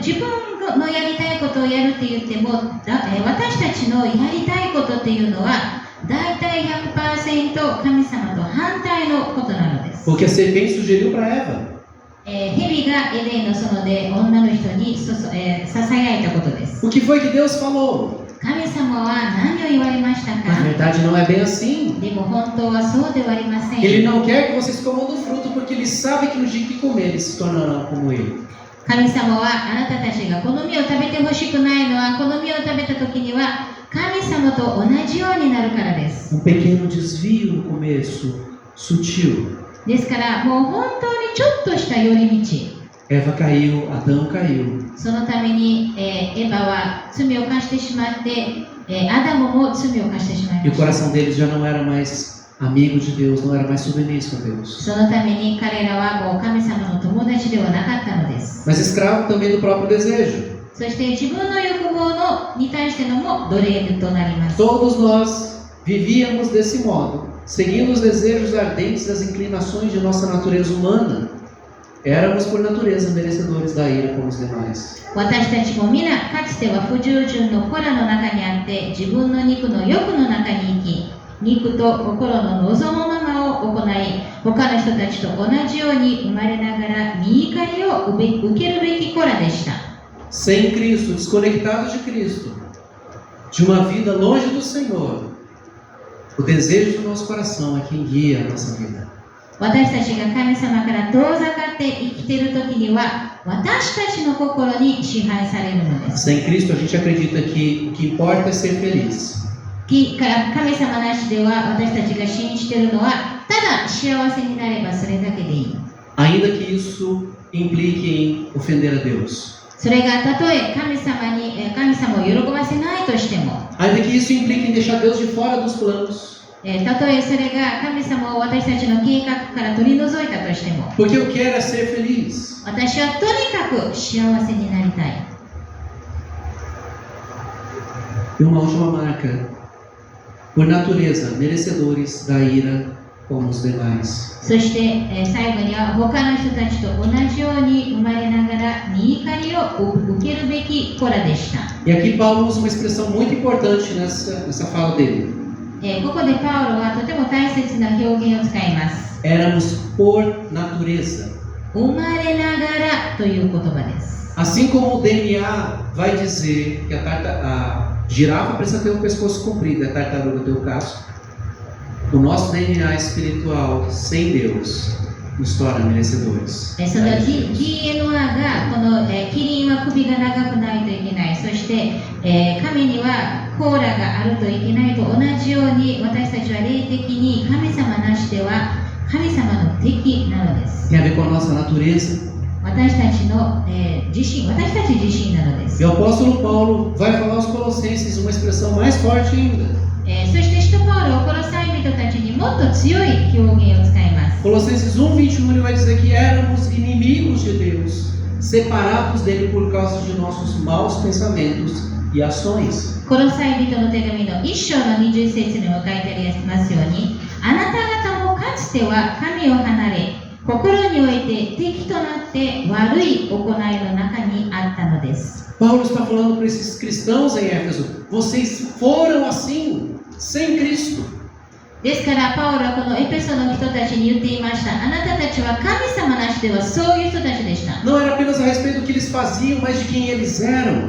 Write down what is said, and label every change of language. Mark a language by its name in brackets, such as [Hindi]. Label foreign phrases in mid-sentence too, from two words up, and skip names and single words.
[Japanese] で自分がのやりたいことをやるって言っても、私たちのやりたいことっていうのはだいたい 100% 神様と反対のことなのです。 [Portuguese] O que a serpente sugeriu para Eva. [Japanese] 蛇がエデンの園で女の人にささやいたことです。 [Portuguese] O que foi que Deus falou? [Japanese] 神様は何を言われましたか？ [Portuguese] Na verdade não é bem assim. [Japanese] でも本当はそうではありません。 [Portuguese] Ele não quer que vocês comam do fruto porque ele sabe que no dia que comer eles se tornarão como ele. [Japanese] 神様はあなたたちがこの実を食べてほしくないのは、この実を食べた時には神様と同じようになるからです。 [Portuguese] pequeno desvio no começo, sutil. [Japanese] ですからもう本当にちょっとした寄り道。 [Portuguese] Eva caiu, Adão caiu. [Japanese] そのために、エヴァは罪を犯してしまって、アダムも罪を犯してしまい [Portuguese] E [Japanese] ま [Portuguese] o [Japanese] した。 [Portuguese] coração deles já não era mais amigo de Deus, não era mais submisso a Deus. [Japanese] そのために彼らはもう神様の友達ではなかったのです。 [Portuguese] Mas escravo também do próprio desejo. [Japanese] そして自分の欲望に対してのも奴隷となります。 [Portuguese] Todos nós vivíamos desse modo, seguindo os desejos ardentes das inclinações de nossa natureza humana. Éramos por natureza merecedores da ira como os demais. [Japanese] 私たちも皆かつては不従順の子らの中にあって、自分の肉の欲の中に生き、肉と心の望むままを行い、他の人たちと同じように生まれながら身怒りを受けるべき子らでした。 [Portuguese] Sem Cristo, desconectados de Cristo, de uma vida longe do Senhor, o desejo do nosso coração é quem guia a nossa vida. [Japanese] 私たちが神様から遠ざかって生きている時には、私たちの心に支配されるのです。 [Portuguese] Sem Cristo, a gente acredita que o que importa é ser feliz. [Japanese] 神様なしでは私たちが信じているのは、ただ幸せになればそれだけでいい。 [Portuguese] Ainda que isso implique em ofender a Deus. [Japanese] それがたとえ神様を喜ばせないとしても、 [Portuguese] Ainda que isso implique em deixar Deus de fora dos planos. [Japanese] たとえそれが神様を私たちの計画から取り除いたとしても、 [Portuguese] Porque eu quero é ser feliz. [Japanese] 私はとにかく幸せになりたい。 [Portuguese] E uma última marca. Por natureza, merecedores da ira como os demais. [Japanese] そして、最後には他の人たちと同じように生まれながら身怒りを受けるべき子らでした。 [Portuguese] E aqui Paulo usa uma expressão muito importante nessa fala dele. [Japanese] ここでパウロはとても大切な表現を使います。 [Portuguese] Éramos por natureza. [Japanese] 生まれながらという言葉です。 [Portuguese] Assim como o DNA vai dizer que a girafa precisa ter o pescoço comprido, a tartaruga tem o casco. O nosso DNA espiritual sem Deus nos torna merecedores. [Japanese] その DNA がこの、キリンは首が長くないといけない。そして、亀には甲羅があるといけないと同じように、私たちは霊的に神様なしでは神様の敵なのです。 [Portuguese] Tem a ver com a nossa natureza. [Japanese] 私たち自身なのです。 [Portuguese] E o apóstolo Paulo vai falar aos Colossenses uma expressão mais forte ainda. [Japanese] そして使徒パウロはコロサイ人たちにもっと強い表現を使います。 [Portuguese] Colossenses 1:21 ele vai dizer que éramos inimigos de Deus, separados dele por causa de nossos maus pensamentos e ações. [Japanese] コロサイ人の手紙の1章の20節にも書いてありますように、あなた方もかつては神を離れ、心において敵となって悪い行いの中にあったのです。 [Portuguese] Paulo está falando para esses cristãos em Éfeso: vocês foram assim, sem Cristo. [Japanese] ですからパウロはこのエペソの人たちに言っていました。あなたたちは神様なしではそういう人たちでした。 [Portuguese] Não era apenas a respeito do que eles faziam, mas de quem eles eram.